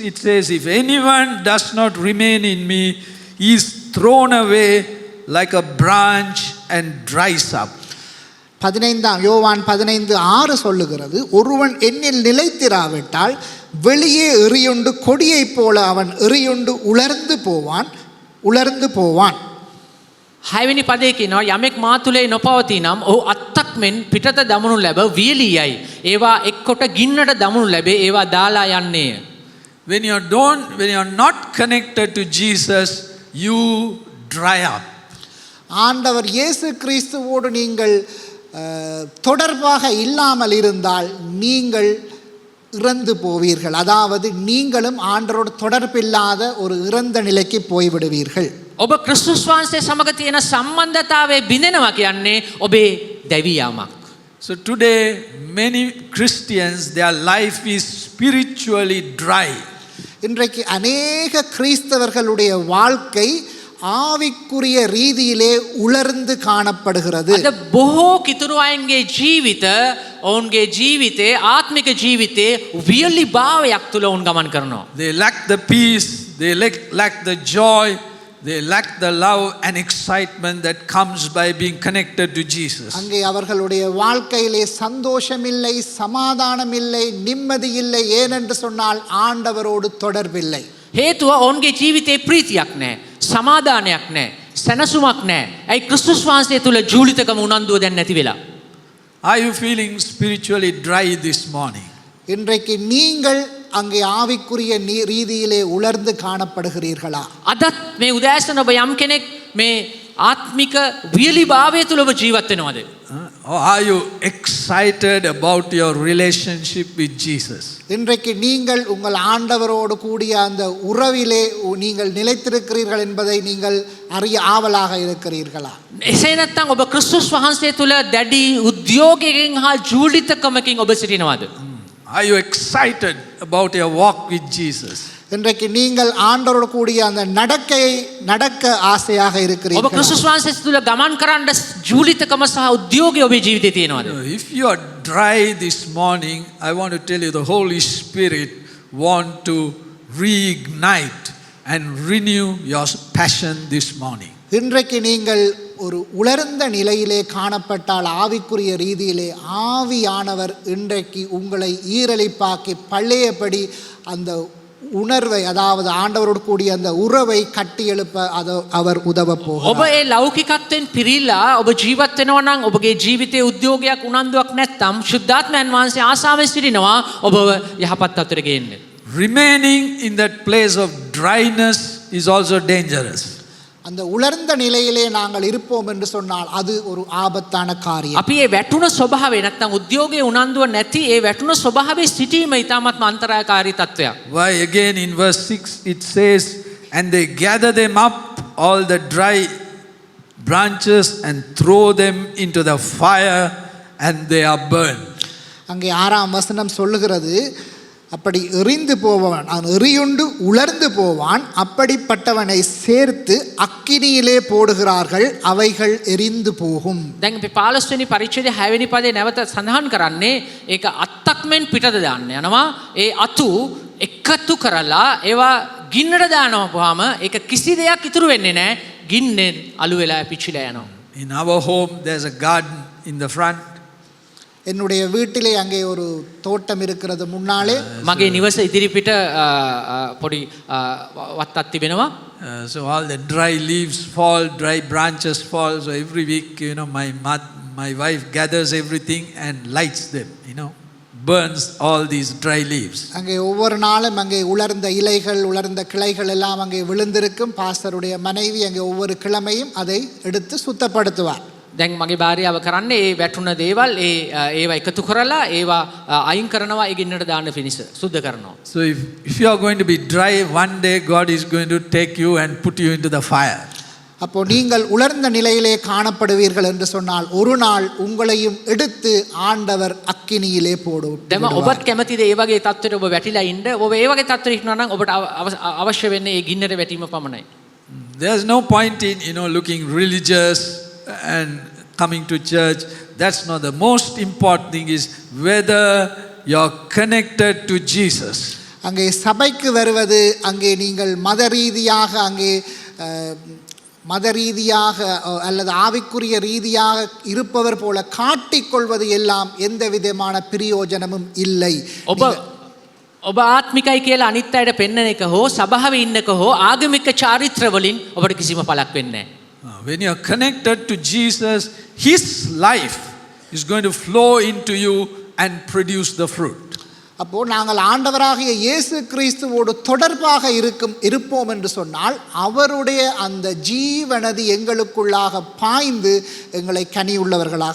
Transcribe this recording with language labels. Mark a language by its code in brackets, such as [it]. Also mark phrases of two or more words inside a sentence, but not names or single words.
[en] It says, if anyone does not remain in me, he is thrown away like a branch and dries up. [ta] 15 யோவான் 15:6 சொல்லுகிறது, ஒருவன் என்னில் நிலைத்திராவிட்டால் வெளியே எறியுண்டு கொடியைப் போல அவன் எறியுண்டு உலர்ந்து போவான். [si] 6 වෙනි පදයේ කියනවා යමෙක් මා තුලේ නොපවතී නම් ඔහු අත්තක් මෙන් පිටත දමනු ලැබ වියලියයි. ඒවා එක්කොට ගින්නට දමනු ලැබේ. ඒවා දාලා යන්නේය. [en] When you are not connected to Jesus, you dry up. [ta] ஆண்டவர் இயேசு கிறிஸ்துவோடு நீங்கள் தொடர்பாக இல்லாமல் இருந்தால் நீங்கள் இறந்து போவீர்கள். அதாவது நீங்களும் ஆண்டவரோடு தொடர்பில்லாத ஒரு இறந்த நிலைக்கு போய்விடுவீர்கள். [si] ඔබ ක්‍රිස්තුස් වහන්සේ සමග තියෙන සම්බන්ධතාවයේ බිඳෙනවා කියන්නේ ඔබේ දැවී යාමක්. [en] So today many Christians, their life is spiritually dry. [ta] இன்றைக்கு அநேக கிறிஸ்தவர்களுடைய வாழ்க்கை ஆவிக்குரிய ரீதியிலே உலர்ந்து காணப்படுகிறது. [si] අද බොහෝ කිතුරු අයන්ගේ ජීවිත ඔවුන්ගේ ජීවිතේ ආත්මික ජීවිතේ වියලි භාවයක් තුල ඔවුන් ගමන් කරනවා. [en] They lack the peace, they lack the joy, they lack the love and excitement that comes by being connected to Jesus. [ta] அங்கே அவர்களுடைய வாழ்க்கையிலே சந்தோஷம் இல்லை, சமாதானம் இல்லை, நிம்மதி இல்லை. ஏனென்று சொன்னால் ஆண்டவரோடு தொடர்பில்லை. [si] හේතුව ඔවුන්ගේ ජීවිතේ ප්‍රීතියක් නැහැ, සමාදානයක් නැහැ, සැනසුමක් නැහැ. ඇයි ක්‍රිස්තුස් වහන්සේ තුල ජූලිතකම උනන්දුව දැන් නැති වෙලා? [en] Are you feeling spiritually dry this morning? [ta] இன்றைக்கு நீங்கள் அங்கே ஆவிக்குரிய ரீதியிலே உலர்ந்து காணப்படுகிறீர்களா? [si] අදත් මේ උදෑසන ඔබ යම් කෙනෙක් මේ ආත්මික වියලි භාවය තුල ඔබ ජීවත් වෙනවද? [en] Or are you excited about your relationship with Jesus? [ta] இன்றைக்கு நீங்கள் உங்கள் ஆண்டவரோடு கூடிய அந்த உறவிலே நீங்கள் நிலைத்திருக்கிறீர்கள் என்பதை நீங்கள் அறிய ஆவலாக இருக்கிறீர்களா? [si] එසේ නැත්නම් ඔබ ක්‍රිස්තුස් වහන්සේ තුල දැඩි උද්‍යෝගයකින් හා ජූලිතකමකින් ඔබ සිටිනවද? [en] Are you excited about your walk with Jesus? [ta] இன்றைக்கு நீங்கள் ஆண்டவரோடு கூடிய அந்த நடக்க ஆசையாக ඔබ இருக்கிறீர்கள். [si] ක්‍රිස්තුස් වහන්සේ තුල ගමන් කරන්න ජූලිතකම සහ උද්‍යෝගය ඔබේ ජීවිතේ තියෙනවද? [en] If you are dry this morning, I want to tell you the Holy Spirit want to reignite and renew your passion this morning. [ta] இன்றைக்கு நீங்கள் ஒரு உலர்ந்த நிலையிலே காணப்பட்டால் ஆவிக்குரிய ரீதியிலே ஆவியானவர் இன்றைக்கு உங்களை ஈரலிப்பாக்கி பழையபடி அந்த உணர்வை, அதாவது ஆண்டவரோடு கூடிய அந்த உறவை கட்டி எழுப்ப அவர் உதவ போகிறார். [si] ඔබ ඒ ලෞකිකත්වයෙන් පිරීලා ඔබ ජීවත් වෙනවා නම් ඔබගේ ජීවිතයේ උද්‍යෝගයක් උනන්දුවක් නැත්නම් ශුද්ධාත්මයන් වහන්සේ ආසාවෙන් සිටිනවා ඔබව යහපත් අතට ගේන්න. [en] Remaining in that place of dryness is also dangerous. [ta] அந்த உலர்ந்த நிலையிலே நாங்கள் இருப்போம் என்று சொன்னால் அது ஒரு ஆபத்தான காரியம். [si] අපි ඒ වැටුණ ස්වභාවය නැත්නම් උද්‍යෝගයේ උනන්දුව නැති ඒ වැටුණ ස්වභාවයේ සිටීම ඉතාමත්ම අන්තරායකාරී තත්වයක්. [en] Why again in verse 6 it says, and they gather them up, all the dry branches, and throw them into the fire, and they are burned. [ta] அங்கே 6ஆம் வசனம் சொல்லுகிறது, அப்படி எறிந்து போவான், அவன் எறியுண்டு உலர்ந்து போவான், அப்படிப்பட்டவனை சேர்த்து அக்கினியிலே போடுகிறார்கள், அவைகள் எரிந்து போகும். [si] දැන් අපි 15 වෙනි පරිච්ඡේදයේ 6 වෙනි පදේ නැවත සඳහන් කරන්නේ ඒක අත්තක් මෙන් පිටට දාන්න යනවා. ඒ අතු එකතු කරලා ඒවා ගින්නට දානවාම ඒක කිසි දෙයක් ඉතුරු වෙන්නේ නැහැ. ගින්නෙන් අලු වෙලා පිච්චිලා යනවා. [en] In our home there's a garden in the front. [ta] என்னுடைய வீட்டிலே அங்கே ஒரு தோட்டம் இருக்கிறது முன்னாலே. [si] මගේ නිවස ඉදිරිපිට පොඩි වත්තක් තිබෙනවා. [en] So all the dry leaves fall, dry branches fall. So every week, my wife gathers everything and lights them, burns all these dry leaves. [ta] அங்கே ஒவ்வொரு நாளும் அங்கே உலர்ந்த இலைகள், உலர்ந்த கிளைகள் எல்லாம் அங்கே விழுந்திருக்கும். பாஸ்டருடைய மனைவி அங்கே ஒவ்வொரு கிழமையும் அதை எடுத்து சுத்தப்படுத்துவார். [si] දැන් මගේ භාර්යාව කරන්නේ ඒ වැටුණ දේවල් ඒවා එකතු කරලා ඒවා අයින් කරනවා ඒ ගින්නට දාන්න පිණිස සුද්ධ කරනවා. [en] So if you are going to be dry, one day God is going to take you and put you into the fire. [ta] அப்போ நீங்கள் உலர்ந்த நிலையிலே காணப்படுவீர்கள் என்று சொன்னால் ஒரு நாள் உங்களையும் எடுத்து ஆண்டவர் அக்கினியிலே போடுவார். [si] දැන් ඔබත් කැමතිද ඒ වගේ තත්ත්වයට ඔබ වැටිලා ඉන්න? ඔබ ඒ වගේ තත්ත්වයකට ඉන්නවා නම් ඔබට අවශ්‍ය වෙන්නේ ඒ ගින්නට වැටීම පමණයි. [en] There's no point in looking religious and coming to church. That's not the most important thing. Is whether you're connected to Jesus. [ta] அங்கே சபைக்கு வருவது, அங்கே நீங்கள் மத ரீதியாக அல்லது ஆவிக்குரிய ரீதியாக இருப்பவர் போல காட்டிக்கொள்வது எல்லாம் எந்த விதமான பிரயோஜனமும் இல்லை. [si] ඔබ ආත්මිකයි කියලා අනිත් අයට පෙන්වන එක හෝ සභාවේ ඉන්නක හෝ ආගමික චාරිත්‍ර වලින් ඔබට කිසිම පළක් වෙන්නේ නැහැ. [en] When you are connected to Jesus, His life is going to flow into you and produce the fruit. [ta] அப்போ நாங்கள் ஆண்டவராகிய இயேசு கிறிஸ்துவோடு தொடர்பாக இருப்போம் என்று சொன்னால் அவருடைய அந்த ஜீவனதி எங்களுக்குள்ளாக பாய்ந்து எங்களை கனியுள்ளவர்களாக